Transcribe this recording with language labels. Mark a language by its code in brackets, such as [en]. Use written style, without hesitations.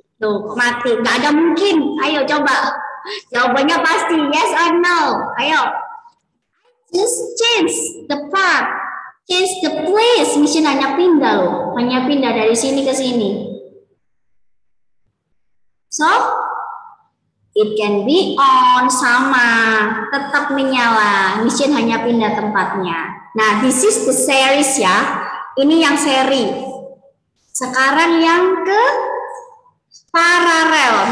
[id] Tuh, mati. Nggak ada mungkin. Ayo, coba. Jawabannya pasti [en] yes or no. [id] Ayo. [en] Just change the part change the place. [id] Mission hanya pindah loh. Hanya pindah dari sini ke sini. [en] So, it can be on, [id] sama, tetap menyala. Mission hanya pindah tempatnya. [en] Nah, this is the series ya. [id] Ini yang seri. Sekarang yang ke paralel.